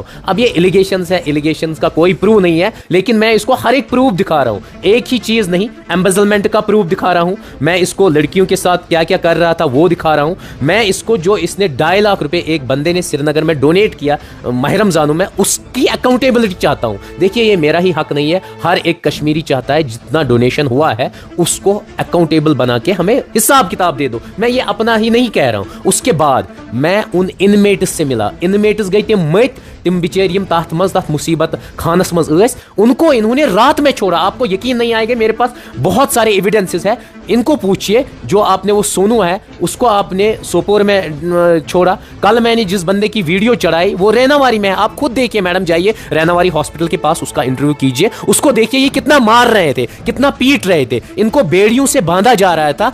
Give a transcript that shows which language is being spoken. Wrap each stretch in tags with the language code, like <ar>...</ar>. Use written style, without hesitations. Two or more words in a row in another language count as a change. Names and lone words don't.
<hi>अब ये एलिगेशंस है, एलिगेशंस का कोई प्रूफ नहीं है, लेकिन मैं इसको हर एक प्रूफ दिखा रहा हूं, एक ही चीज़ नहीं, एम्बेजलमेंट का प्रूफ दिखा रहा हूं, मैं इसको लड़कियों के साथ क्या क्या कर रहा था वो दिखा रहा हूं, मैं इसको जो इसने 2.5 लाख रुपए एक बंदे ने श्रीनगर में डोनेट किया माह रमज़ानों में, उसकी अकाउंटेबिलिटी चाहता हूं। देखिए ये मेरा ही हक नहीं है, हर एक कश्मीरी चाहता है जितना डोनेशन हुआ है उसको अकाउंटेबल बना के हमें हिसाब किताब दे दो। मैं ये अपना ही नहीं कह रहा हूं। उसके बाद मैं उन इनमेट्स से मिला, इनमेट्स</hi> <ks>गई तिम मत, तिम बिचार यम तथ मज तथ मुसीबत खानस मज ٲسۍ,</ks> <hi>उनको इन्होंने रात में छोड़ा। आपको यकीन नहीं आएगा, मेरे पास बहुत सारे एविडेंसेस है, इनको पूछिए। जो आपने वो सोनू है उसको आपने सोपोर में छोड़ा, कल मैंने जिस बंदे की वीडियो चढ़ाई वो रैनावारी में है, आप खुद देखिए मैडम, जाइए रैनावारी हॉस्पिटल के पास उसका इंटरव्यू कीजिए, उसको देखिए ये कितना मार रहे थे, कितना पीट रहे थे, इनको बेड़ियों से बांधा जा रहा था।</hi>